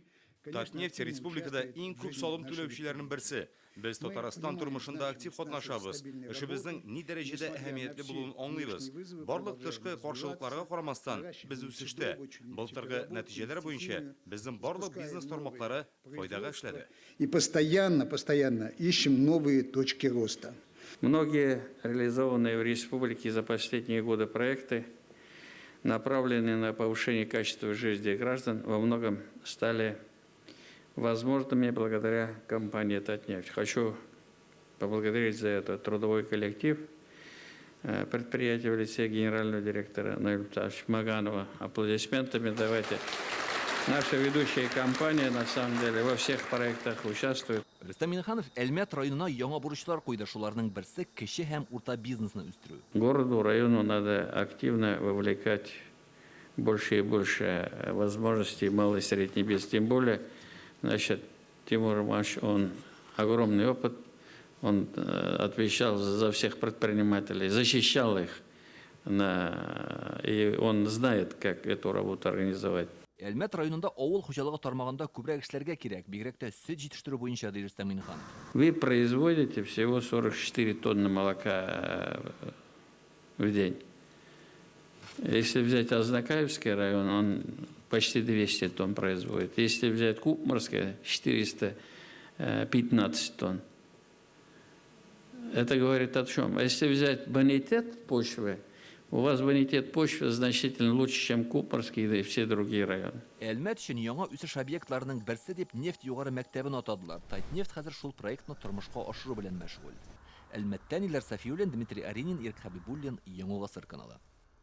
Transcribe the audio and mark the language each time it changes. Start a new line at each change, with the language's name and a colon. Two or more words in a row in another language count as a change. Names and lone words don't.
Tatar: Татнефть республикада иң күп салым түләүчеләрнең берсе. Без Татарстан тормышында актив катнашабыз. Эшебезнең ни дәрәҗәдә әһәмиятле булуын аңлыйбыз. Барлык тышкы каршылыкларга карамастан, без үсештә. Былтыргы нәтиҗәләр буенча безнең барлык бизнес тармаклары файдага эшләде.
Russian: и постоянно ищем новые точки роста. Многие реализованные в республике за последние годы проекты, направленные на повышение качества жизни граждан, во многом стали возможными благодаря компании «Татнефть». Хочу поблагодарить за это трудовой коллектив предприятия в лице генерального директора Наиля Маганова. Аплодисментами давайте. Наша ведущая компания, на самом деле, во всех проектах участвует.
Tatar: Рөстәм Миннеханов Әлмәт районына яңа бурычлар куйды. Шуларның берсе кече һәм урта бизнесны үстерү.
Russian: Городу, району надо активно вовлекать больше и больше возможностей малый и средний бизнес. Тем более, значит, Тимур Романович, он огромный опыт, он отвечал за всех предпринимателей, защищал их, и он знает, как эту работу организовать.
Tatar: Әлмәт районында авыл хуҗалыгы тармагында күбрәк эшләргә кирәк, бигрәк тә сөт җитештерү буенча, ди Рөстәм Миннеханов.
Russian: Вы производите всего 44 тонны молока в день. Если взять Азнакаевский район, он почти 200 тонн производит. Если взять Купмарский, 415 тонн. Это говорит о чем? А если взять бонитет почвы, у вас бонитет почвы значительно лучше, чем Купмарский и все другие районы.
Tatar: Әлмәт өчен яңа үсеш объектларының берсе дип нефть югары мәктәбен атадылар. Татнефть хәзер шул проектны тормышка ашыру белән мәшгуль. Әлмәттән Илдар Сафиуллин, Дмитрий Аринин, Ирк Хабибуллин, Яңа Гасыр каналы.